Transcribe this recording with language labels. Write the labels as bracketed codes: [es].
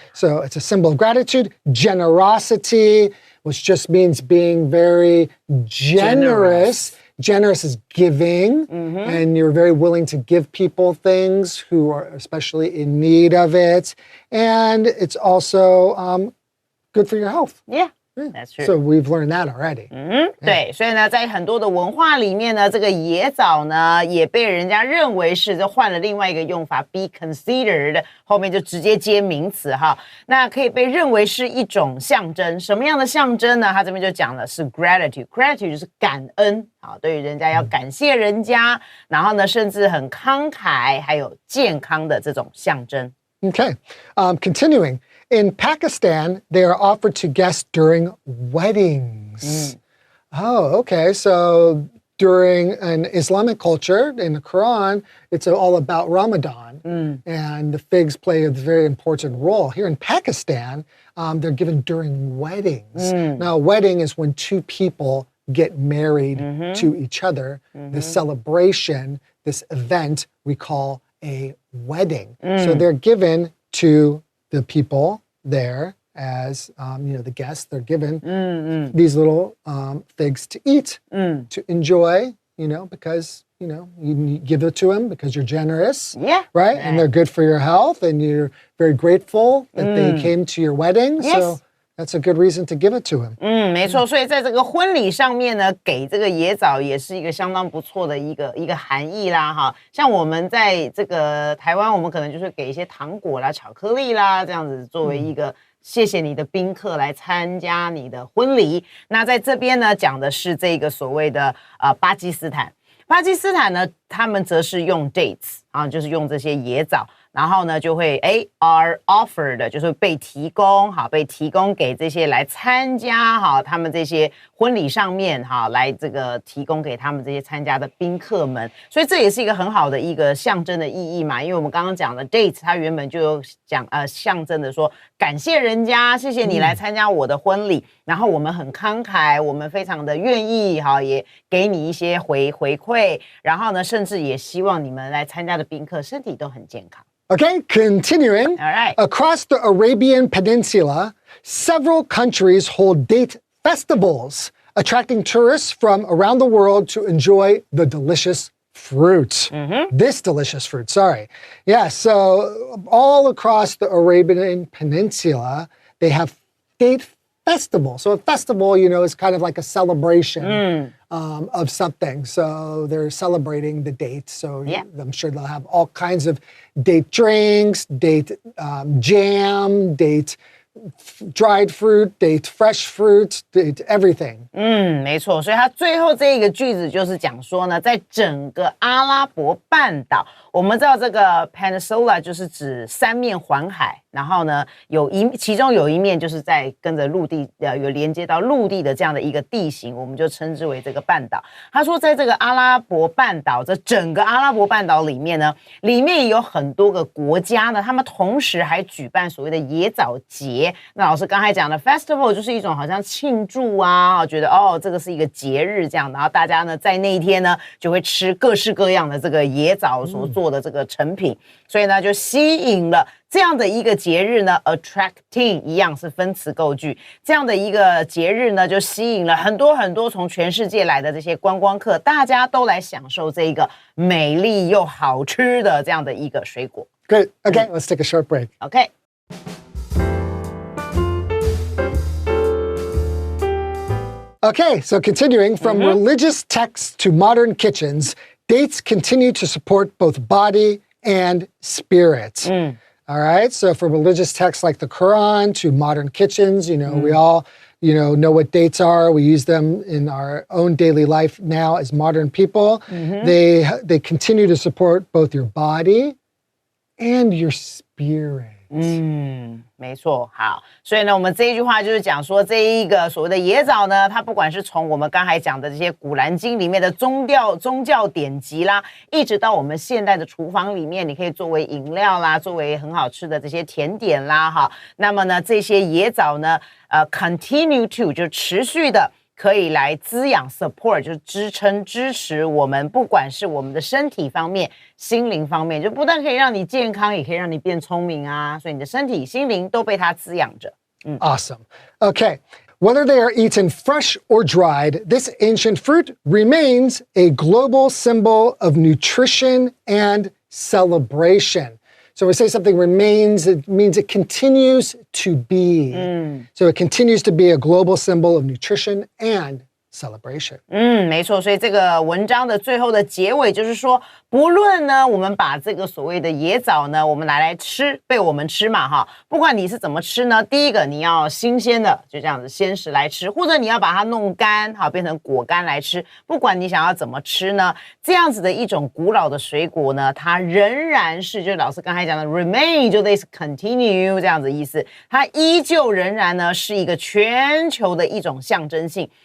[en] So it's a symbol of gratitude. Generosity, which just means being very generous. Generous is giving, and you're very willing to give people things who are especially in need of it. And it's also good for your health. Yeah, that's true. So we've learned that already. [zh] 对，所以呢，在很多的文化里面呢，这个野枣呢，也被人家认为是就换了另外一个用法 ， [en] be considered， [zh] 后面就直接接名词哈。那可以被认为是一种象征，什么样的象征呢？他这边就讲了是 gratitude 就是感恩，好，对于人家要感谢人家，然后呢，甚至很慷慨，还有健康的这种象征。 [en] Okay. Continuing. In Pakistan, they are offered to guests during weddings. Oh, okay. So during an Islamic culture, in the Quran, it's all about Ramadan. And the figs play a very important role. Here in Pakistan, they're given during weddings. Now, a wedding is when two people get married to each other. This celebration, this event, we call a wedding. So they're given to the people there as, the guests. They're given these little figs to eat, to enjoy, because, you give it to them because you're generous. Yeah. Right? And they're good for your health, and you're very grateful that they came to your wedding. Yes. So that's a good reason to give it to him. [zh] 没错，所以在这个婚礼上面呢，给这个野枣也是一个相当不错的一个含义啦，哈。像我们在这个台湾，我们可能就是给一些糖果啦、巧克力啦，这样子作为一个谢谢你的宾客来参加你的婚礼。那在这边呢，讲的是这个所谓的巴基斯坦。巴基斯坦呢，他们则是用 dates 啊，就是用这些野枣。然后呢就会 [en] are offered [zh] 就是被提供被提供给这些来参加他们这些婚礼上面来这个提供给他们这些参加的宾客们，所以这也是一个很好的一个象征的意义嘛，因为我们刚刚讲的 dates 它原本就有讲象征的说感谢人家，谢谢你来参加我的婚礼，然后我们很慷慨，我们非常的愿意也给你一些回馈，然后呢甚至也希望你们来参加的宾客身体都很健康。 [en] Okay, continuing. All right. Across the Arabian Peninsula, several countries hold date festivals, attracting tourists from around the world to enjoy the delicious fruit. This delicious fruit, sorry. Yeah, so all across the Arabian Peninsula, they have date festivals. So a festival, is kind of like a celebration of something. So they're celebrating the date. So I'm sure they'll have all kinds of date drinks, date jam, date dried fruit, date fresh fruit, date everything. [zh] 没错，所以它最后这一个句子就是讲说呢，在整个阿拉伯半岛，我们知道这个 peninsula 就是指三面环海，然后呢其中有一面就是在跟着陆地有连接到陆地的这样的一个地形，我们就称之为这个半岛。他说在这个阿拉伯半岛，这整个阿拉伯半岛里面呢，里面有很多个国家呢，他们同时还举办所谓的野枣节。那老师刚才讲的 festival 就是一种好像庆祝觉得这个是一个节日这样，然后大家呢在那一天呢就会吃各式各样的这个野枣所做的这个成品，所以呢就吸引了这样的一个节日呢 attracting 一样是分词构句，这样的一个节日呢就吸引了很多很多从全世界来的这些观光客，大家都来享受这一个美丽又好吃的这样的一个水果。 [en] Good. Okay, let's take a short break. OK。 Okay, so continuing from religious texts to modern kitchens, dates continue to support both body and spirit. All right, so from religious texts like the Quran to modern kitchens, we all, know what dates are. We use them in our own daily life now as modern people. They continue to support both your body and your spirit. [zh] 没错，好，所以呢，我们这一句话就是讲说，这一个所谓的野枣呢，它不管是从我们刚才讲的这些古兰经里面的宗教典籍啦，一直到我们现代的厨房里面，你可以作为饮料啦，作为很好吃的这些甜点啦，那么呢，这些野枣呢， [en] continue to [zh] 就持续的。可以来滋养 support 就是支撑支持我们，不管是我们的身体方面心灵方面，就不但可以让你健康，也可以让你变聪明所以你的身体心灵都被它滋养着。 [en] Awesome. Okay. Whether they are eaten fresh or dried, this ancient fruit remains a global symbol of nutrition and celebration. So when we say something remains, it means it continues to be. So it continues to be a global symbol of nutrition and celebration. [zh] 没错，所以这个文章的最后的结尾就是说，不论呢我们把这个所谓的野枣呢，我们拿来吃，被我们吃嘛不管你是怎么吃呢，第一个你要新鲜的，就这样子鲜食来吃，或者你要把它弄干变成果干来吃，不管你想要怎么吃呢，这样子的一种古老的水果呢，它仍然是就老师刚才讲的 remain 就类似 continue 这样子意思，它依旧仍然呢是一个全球的一种象征性。